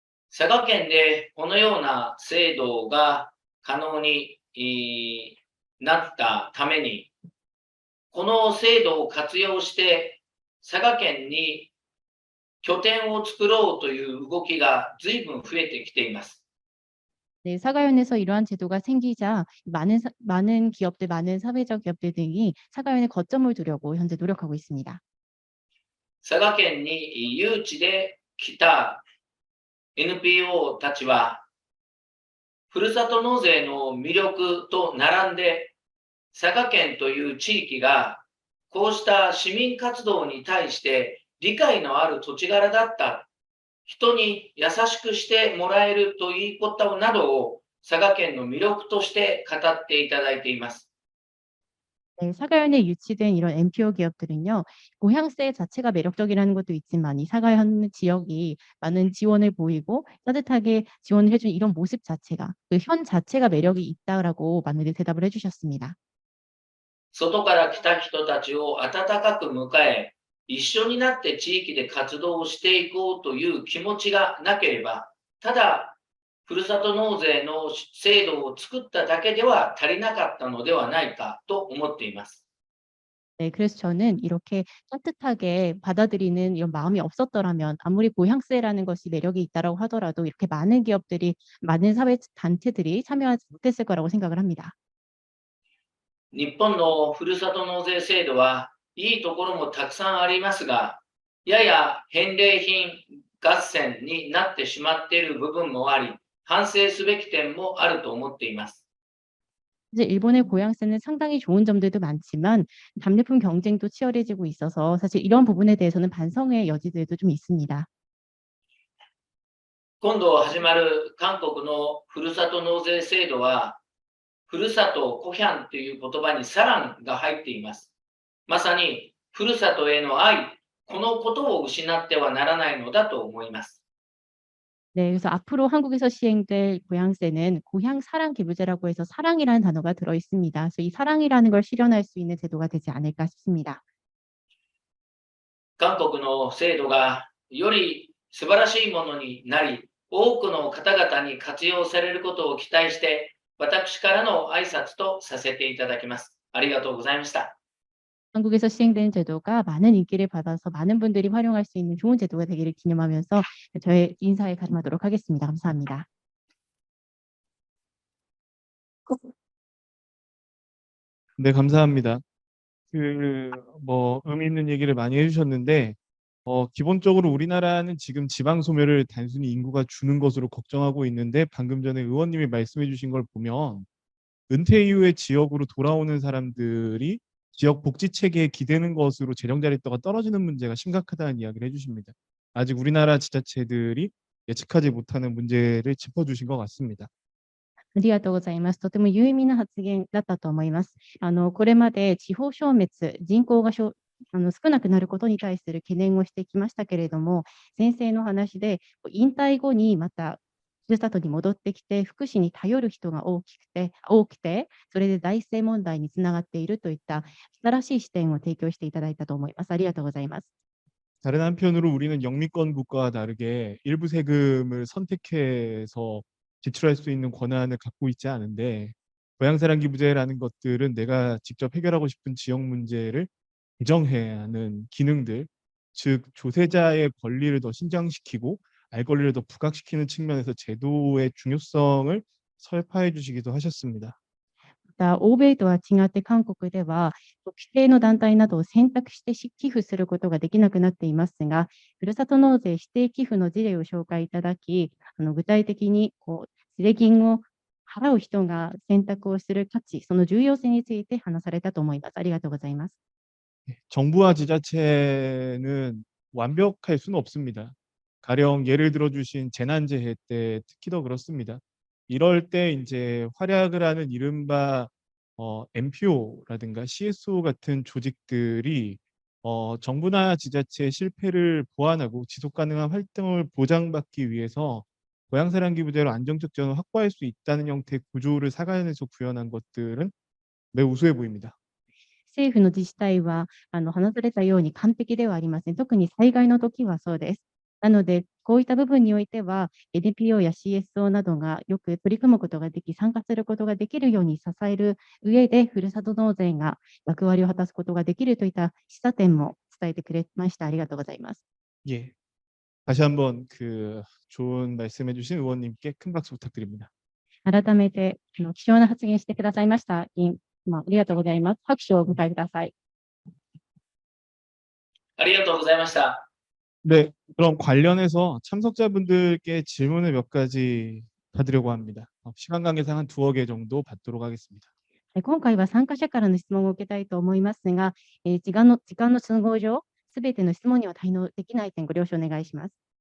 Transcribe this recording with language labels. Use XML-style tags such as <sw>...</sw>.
<ja>佐賀県でこのような制度が可能になったために、この制度を活用して佐賀県に拠点を作ろうという動きが随分増えてきています。</ja> <ko>네, 사가연에서 이러한 제도가 생기자 많은 기업들, 많은 사회적 기업들 등이 사가연에 거점을 두려고 현재 노력하고 있습니다.</ko> <ja>佐賀県に誘致で来た NPO たちは、ふるさと納税の魅力と並んで、佐賀県という地域がこうした市民活動に対して理解のある土地柄だった、人に優しくしてもらえるということなどを佐賀県の魅力として語っていただいています。</ja> <ko>네, 사가현에 유치된 이런 NPO 기업들은요, 고향세 자체가 매력적이라는 것도 있지만 이 사가현 지역이 많은 지원을 보이고 따뜻하게 지원을 해준 이런 모습 자체가, 그 현 자체가 매력이 있다라고 많은 대답을 해주셨습니다.</ko> <ja>外から来た人たちを温かく迎え、一緒になって地域で活動をしていこうという気持ちがなければ、ただふるさと納税の制度を作っただけでは足りなかったのではないかと思っています。</ja> <ko>네, 그래서 저는 이렇게 따뜻하게 받아들이는 이런 마음이 없었더라면 아무리 고향세라는 것이 매력이 있다라고 하더라도 이렇게 많은 기업들이, 많은 사회 단체들이 참여하지 못했을 거라고 생각을 합니다.</ko> <ja>日本のふるさと納税制度はいいところもたくさんありますが、やや返礼品合戦になってしまっている部分もあり、反省すべき点もあると思っています。</ja> <ko>이제 일본의 고향세는 상당히 좋은 점들도 많지만 답례품 경쟁도 치열해지고 있어서 사실 이런 부분에 대해서는 반성의 여지들도 좀 있습니다.</ko> <ja>今度始まる韓国のふるさと納税制度は、ふるさとコヒャンという言葉にサランが入っています。まさにふるさとへの愛、このことを失ってはならないのだと思います。</ja> <ko>네, 그래서 앞으로 한국에서 시행될 고향세는 고향 사랑 기부제라고 해서 사랑이라는 단어가 들어 있습니다. 그래서 이 사랑이라는 걸 실현할 수 있는 제도가 되지 않을까 싶습니다.</ko> <ja>韓国の制度がより素晴らしいものになり、多くの方々に活用されることを期待して、私からの挨拶とさせていただきます。ありがとうございました。</ja> <ko>한국에서 시행되는 제도가 많은 인기를 받아서 많은 분들이 활용할 수 있는 좋은 제도가 되기를 기념하면서 저의 인사에 가름하도록 하겠습니다. 감사합니다. 네, 감사합니다. 의미 있는 얘기를 많이 해주셨는데, 기본적으로 우리나라는 지금 지방 소멸을 단순히 인구가 주는 것으로 걱정하고 있는데, 방금 전에 의원님이 말씀해 주신 걸 보면, 은퇴 이후에 지역으로 돌아오는 사람들이 지역 복지 체계에 기대는 것으로 재정 자립도가 떨어지는 문제가 심각하다는 이야기를 해주십니다. 아직 우리나라 지자체들이 예측하지 못하는 문제를 짚어주신 것 같습니다.</ko> <ja>ありがとうございます。とても有意義な発言だったと思います。これまで地方消滅、人口が少なくなることに対する懸念をしてきましたけれども、先生の話で引退後にまたふるさとに戻ってきて福祉に頼る人が多くて、それで財政問題につながっているといった新しい視点を提供していただいたと思います。ありがとうございます。</ja> <ko>다른 한편으로 우리는 영미권 국가와 다르게 일부 세금을 선택해서 지출할 수 있는 권한을 갖고 있지 않은데, 고향사랑 기부제라는 것들은 내가 직접 해결하고 싶은 지역 문제를 개정해야 하는 기능들, 즉 조세자의 권리를 더 신장시키고 알 권리를 더 부각시키는 측면에서 제도의 중요성을 설파해 주시기도 하셨습니다.</ko> <ja>また欧米とは違って韓国では規定の団体などを選択して寄付することができなくなっていますが、ふるさと納税指定寄付の事例を紹介いただき、具体的に税金を払う人が選択をする価値、その重要性について話されたと思います。ありがとうございます。</ja> <ko>정부와 지자체는 완벽할 수는 없습니다. 가령 예를 들어 주신 재난재해 때 특히 더 그렇습니다. 이럴 때 이제 활약을 하는 이른바 NPO라든가 CSO 같은 조직들이 정부나 지자체의 실패를 보완하고 지속 가능한 활동을 보장받기 위해서 고향사랑 기부제로 안정적 지원을 확보할 수 있다는 형태의 구조를 사가연에서 구현한 것들은 매우 우수해 보입니다.</ko> <ja>政府の自治体は話されたように完璧ではありません。特に災害の時はそうです。なので、こういった部分においては NPO や CSO などがよく取り組むことができ、参加することができるように支える上で、ふるさと納税が役割を果たすことができるといった示唆点も伝えてくれました。ありがとうございます。</ja> <ko>예. 다시 한번 그 좋은 말씀해 주신 의원님께 큰 박수 부탁드립니다.</ko> <ja>改めて、貴重な発言してくださいました議員、ありがとうございます。拍手をお迎えください。ありがとうございました。</ja> <ko>네, 그럼 관련해서 참석자분들께 질문을 몇 가지 받으려고 합니다. 시간 관계상 한 2개 정도 받도록 하겠습니다.</ko> <ja>今回は参加者からの質問を受けたいと思いますが、時間の都合上、すべての質問には対応できない点、ご了承お願いします。</ja>